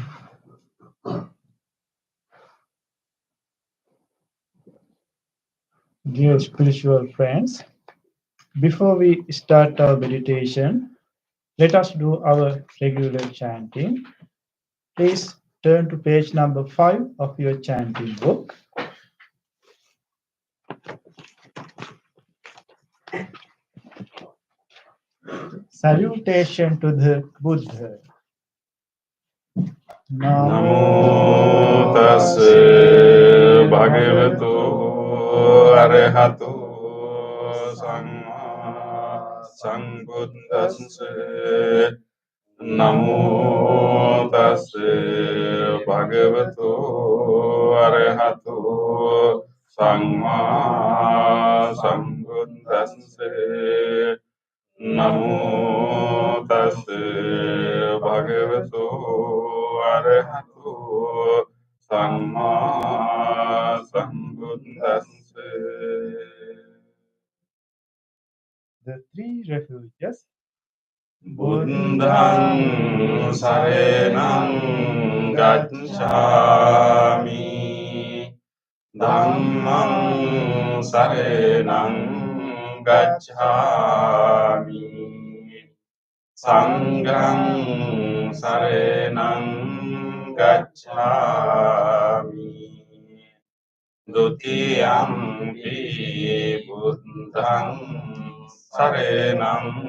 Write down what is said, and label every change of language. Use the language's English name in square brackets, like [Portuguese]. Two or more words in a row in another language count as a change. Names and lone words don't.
[English] Dear spiritual friends, before we start our meditation, let us do our regular chanting. Please turn to page number 5 of your chanting book. Salutation to the Buddha. [Pali] Namo tassa bhagavato arahato samma sambuddhassa. Namo tassa bhagavato arahato samma sambuddhassa. Namo tassa bhagavato arahato samma sambuddhassa. [English] The three refuges. [Pali] Buddhaṃ sarenaṃ gacchāmi, Dhammaṃ sarenaṃ gacchāmi, Sanghaṃ sarenaṃ gacchāmi, Dutiyampi Buddhaṃ sarenaṃ